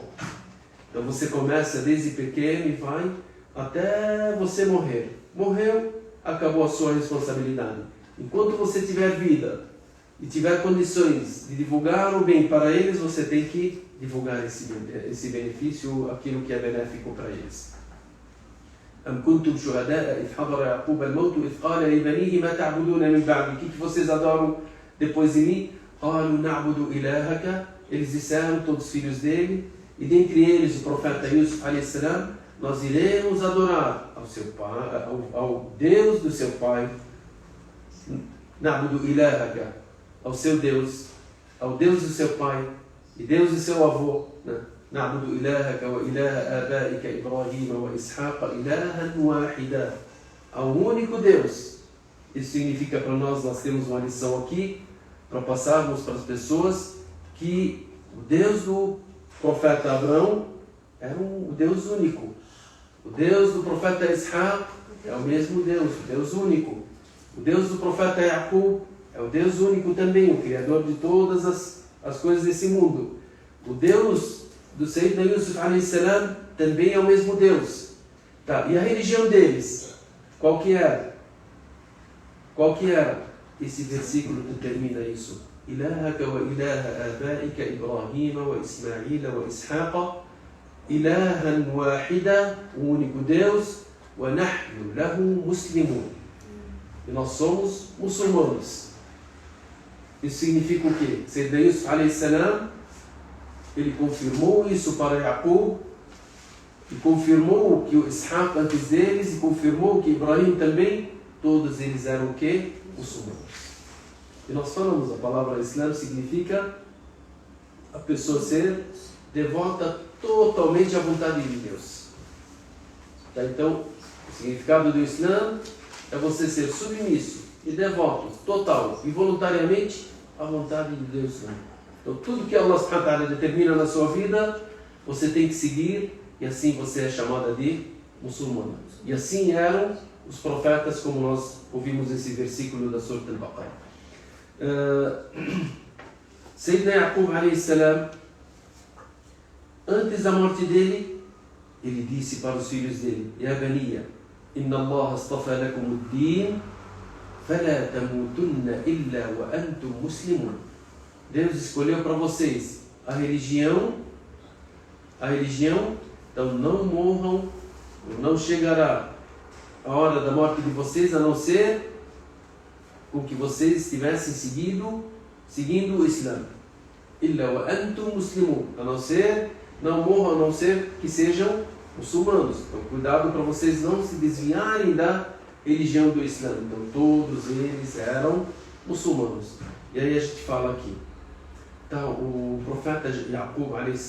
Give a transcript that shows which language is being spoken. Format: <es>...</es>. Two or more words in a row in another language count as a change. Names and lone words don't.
<pt>Então você começa desde pequeno e vai até você morrer. Morreu, acabou a sua responsabilidade. Enquanto você tiver vida e tiver condições de divulgar o bem para eles, você tem que divulgar esse benefício, aquilo que é benéfico para eles.</pt> <ar>أم كنتم شهداء إذ حضر يعقوب الموت إذ قال لبنيه ما تعبدون من بعدي?</ar> <pt>O que vocês adoram depois de mim?</pt> <ar>قالوا نعبد إلهك.</ar> <pt>Eles disseram, todos os filhos dele, e dentre eles o profeta Yusuf</pt> <ar>عليه السلام,</ar> <pt>nós iremos adorar ao seu pai, ao Deus do seu pai.</pt> <ar>نعبد إلهك,</ar> <pt>ao seu Deus, ao Deus do seu pai, e Deus e seu avô, né?</pt> <ar>نعبد إلهك وإله آبائك إبراهيم وإسحاق إلها واحدا.</ar> <pt>Ao único Deus. Isso significa para nós temos uma lição aqui, para passarmos para as pessoas, que o Deus do profeta Abraão era o Deus único. O Deus do profeta Ishaq é o mesmo Deus, o Deus único. O Deus do profeta Jacob é o Deus único também, o Criador de todas as coisas desse mundo. O Deus do Sayyidina Yusuf a.s. também é o mesmo Deus. Tá. E a religião deles? Qual que era? Qual que era? Esse versículo determina isso.</pt> <ar>إلهك وإله آبائك إبراهيم وإسماعيل وإسحاق إلها واحدا,</ar> <pt>o único Deus,</pt> <ar>وَنَحْنُ لَهُ مُسْلِمُونَ.</ar> <pt>E nós somos muçulmanos. Isso significa o quê? Sayyidina Yusuf a.s. ele confirmou isso para Jacob, e confirmou que o Ishaq antes deles, e confirmou que Ibrahim também, todos eles eram o quê? Muçulmanos. E nós falamos, a palavra Islã significa a pessoa ser devota totalmente à vontade de Deus. Tá? Então, o significado do Islã é você ser submisso e devoto total e voluntariamente à vontade de Deus. Então, tudo que</pt> <ar>الله سبحانه وتعالى</ar> <pt>determina na sua vida, você tem que seguir, e assim você é chamada de muçulmana. E assim eram os profetas, como nós ouvimos esse versículo da Surah Al-Baqarah. Sayyidina Yaqub a.s., antes da morte dele, ele disse para os filhos dele:</pt> <ar>يا بني، إن الله اصطفى لكم الدين، فلا تموتن إلا وأنتم مسلمون.</ar> <pt>Deus escolheu para vocês a religião, então não morram, não chegará a hora da morte de vocês, a não ser com que vocês estivessem seguindo o Islã.</pt> <ar>إلا وأنتم مسلمون,</ar> <pt>a não ser, não morram, a não ser que sejam muçulmanos. Então cuidado para vocês não se desviarem da religião do Islã. Então todos eles eram muçulmanos. E aí a gente fala aqui. Então, o profeta Jacob a.s.</pt>